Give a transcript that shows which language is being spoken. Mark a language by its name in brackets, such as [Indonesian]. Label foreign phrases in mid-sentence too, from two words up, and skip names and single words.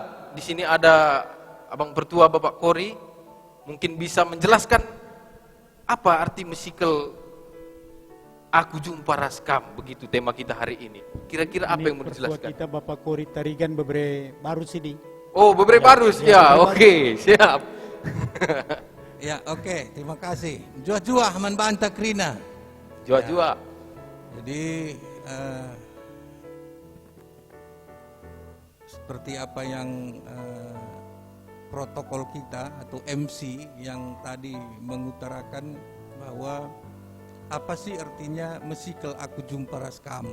[Indonesian] Di sini ada Abang Pertua Bapak Kori, mungkin bisa menjelaskan apa arti Mesikel aku jumpa Raskam, begitu tema kita hari ini. Kira-kira apa yang mau dijelaskan? Kita Bapak Kori Tarigan bebre baru sini. Oh, bebre barus ya. Oke, siap. Ya, oke, terima kasih. [Batak Karo] Jua-jua man banta krina. Jua-jua. [Indonesian] Jadi seperti apa yang protokol kita atau MC yang tadi mengutarakan bahwa apa sih artinya Mesikel aku jumpa Raskam.